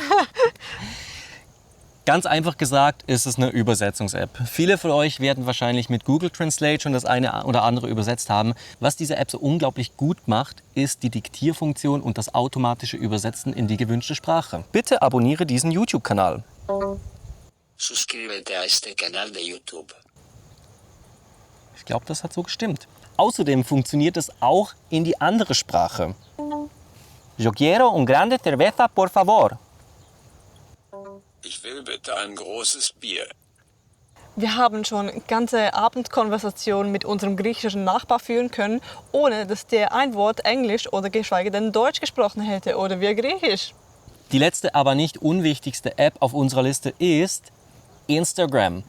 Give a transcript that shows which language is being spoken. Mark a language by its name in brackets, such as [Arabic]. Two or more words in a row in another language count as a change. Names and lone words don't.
[German] Ganz einfach gesagt ist es eine Übersetzungs-App. Viele von euch werden wahrscheinlich mit Google Translate schon das eine oder andere übersetzt haben. Was diese App so unglaublich gut macht, ist die Diktierfunktion und das automatische Übersetzen in die gewünschte Sprache. Bitte abonniere diesen YouTube-Kanal. [Spanish] Suscríbete a este canal de YouTube. [German] Ich glaube, das hat so gestimmt. Außerdem funktioniert es auch in die andere Sprache. [Spanish] Yo quiero un grande cerveza, por favor. [German] Ich will bitte ein großes Bier. Wir haben schon ganze Abendkonversationen mit unserem griechischen Nachbar führen können, ohne dass der ein Wort Englisch oder geschweige denn Deutsch gesprochen hätte oder wir Griechisch. Die letzte, aber nicht unwichtigste App auf unserer Liste ist Instagram.